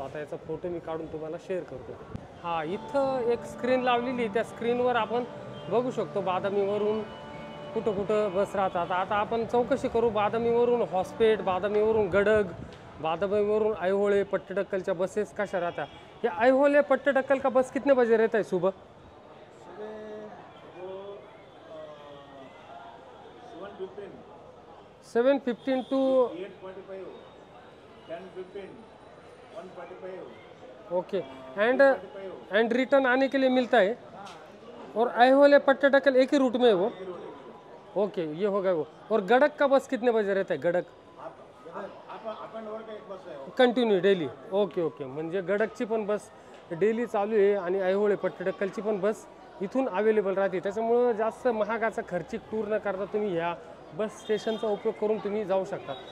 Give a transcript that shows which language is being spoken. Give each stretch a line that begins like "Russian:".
Marathi: आता याचा फोटो मी काढून तुम्हाला शेअर करतो. हां, इथं एक स्क्रीन लावलेली आहे, त्या स्क्रीनवर आपण बघू शकतो बादामीवरून कुठं कुठं बस राहतात. आता आपण चौकशी करू बादामीवरून हॉस्पेट, बादामीवरून गडग, बादामीवरून ऐहोळे, पट्टडकलच्या बसेस कशा राहतात.
Hindi: ये ऐहोळे पट्टडकल का बस कितने बजे रहता है सुबह?
English: 7:15 to 8:45, 10:15, 1:45. Okay.
Hindi: एंड रिटर्न आने के लिए मिलता है. और ऐहोळे पट्टडकल एक ही रूट में है वो. ओके, ये हो गया वो. और गडक का बस कितने बजे रहता है Gandak?
English: Continue daily.
Marathi: Okay okay, म्हणजे गडकची पण बस डेली चालू आहे आणि ऐहोळे पट्टडकलची पण बस इथून अवेलेबल राहते. त्याच्यामुळं जास्त महागाचा खर्चिक टूर न करता तुम्ही ह्या बस स्टेशनचा उपयोग करून तुम्ही जाऊ शकता.